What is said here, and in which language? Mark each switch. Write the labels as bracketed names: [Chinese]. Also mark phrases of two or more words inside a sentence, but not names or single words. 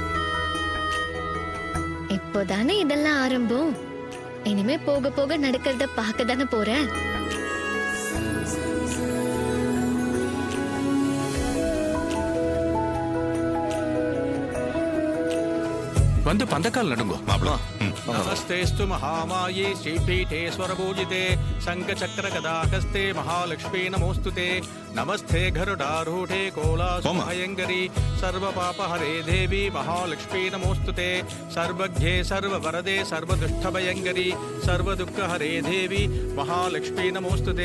[Tamil] இப்போதானே இதெல்லாம் ஆரம்பம். இனிமே போக போக நடக்கிறத பார்க்க தானே போறேன். வந்து பந்தக்கால் நடுங்கோ. [Sanskrit] नमस्तेस्तु महामाये श्रीपीठेश्वर पूजिते शंखचक्र गदाहस्ते महालक्ष्मी नमोस्तुते नमस्ते गरुडारूढे कोलासुभयंकरी सर्वपापहरे देवी महालक्ष्मी नमोस्तुते सर्वज्ञे सर्ववरदे सर्वदुष्टभयंकरी सर्वदुःखहरे देवी महालक्ष्मी नमोस्तुते